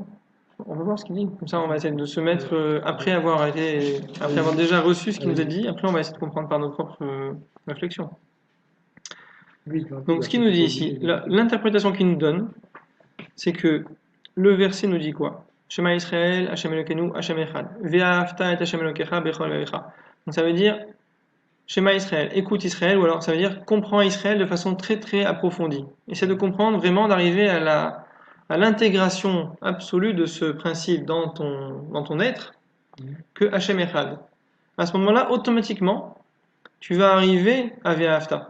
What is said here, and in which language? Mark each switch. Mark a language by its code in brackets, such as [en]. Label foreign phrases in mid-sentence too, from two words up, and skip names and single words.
[fr] On va voir ce qu'il dit. Comme ça, on va essayer de se mettre après avoir déjà reçu ce qu'il nous a dit. Après, on va essayer de comprendre par nos propres réflexions. Donc, ce qu'il nous dit ici, l'interprétation qu'il nous donne, c'est que le verset nous dit quoi? [he] שמע ישראל השם אלוקינו השם אחד ואהבת את השם אלוקיך בכל ואך. [fr] Donc, ça veut dire Shema Israël, écoute Israël, ou alors ça veut dire comprends Israël de façon très très approfondie. Essaie de comprendre vraiment, d'arriver à l'intégration absolue de ce principe dans ton être, que [he] השם אחד. [fr] À ce moment-là, automatiquement, tu vas arriver à Ve'ahavta.